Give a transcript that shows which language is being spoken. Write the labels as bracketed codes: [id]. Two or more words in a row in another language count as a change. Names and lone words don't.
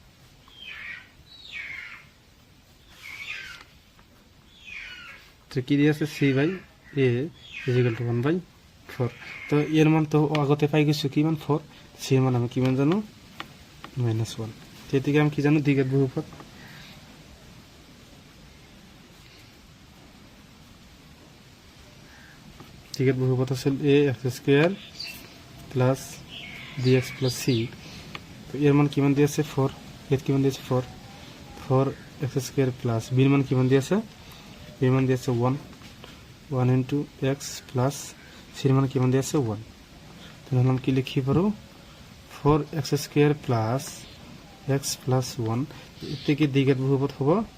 [bn] তো কি দিয়ে আছে c বাই a = 1/4 তো এর মান তো আগতে পাই গেছি কি মান 4 c এর মান আমি কি মান জানো -1 তো এদিকে আমি কি জানো দ্বিঘাত বহুপদ দ্বিঘাত বহুপদ আছে a x² প্লাস bx প্লাস c তো এর মান কি মান দিয়েছে 4 এর কি মান দিয়েছে 4 4x² প্লাস b এর মান কি মান দিয়েছে b এর মান দিয়েছে 1 1 [en] into x plus [bn] c এর মান কি মান দিয়েছে 1 তাহলে আমরা কি লিখি পারো 4x² [en] plus x plus [bn] 1 এর থেকে দ্বিঘাত বহুপদ হবে